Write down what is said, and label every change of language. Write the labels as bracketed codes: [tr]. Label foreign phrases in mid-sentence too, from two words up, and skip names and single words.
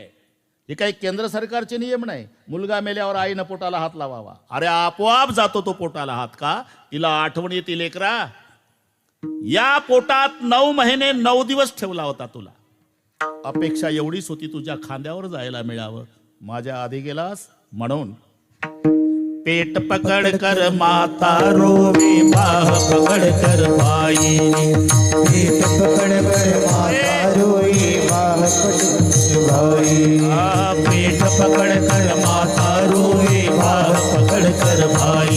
[mr] हे काही केंद्र सरकारचे नियम नाही. मुलगा मेल्यावर आईनं पोटाला हात लावावा. अरे आपोआप जातो तो पोटाला हात. का तिला आठवण येते लेकरा. या पोटात 9 महिने 9 दिवस ठेवला होता तुला. अपेक्षा एवढीच होती तुझ्या खांद्यावर जायला मिळावं. माझ्या आधी गेलास म्हणून [hi] पेट पकड़ कर माता रोवे बाह पकड़ कर भाई पेट पकड़ कर माता रोई बाह पकड़ भाई पेट पकड़ कर माता रोवे बाह पकड़ कर भाई